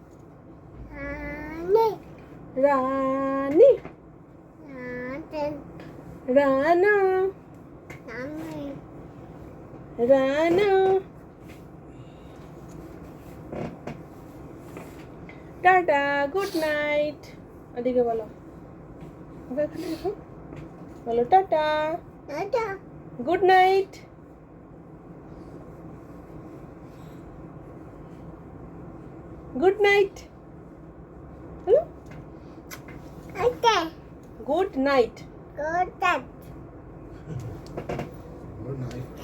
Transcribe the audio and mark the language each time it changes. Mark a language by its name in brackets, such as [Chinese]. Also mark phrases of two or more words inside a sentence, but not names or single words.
[English] Rani, Rano, Rano, Tata, good night. [Javanese] Adike bolo. Bolo tata. Tata. [English] Good night. Good night. Hello? Okay. Good night. Good night. Good night.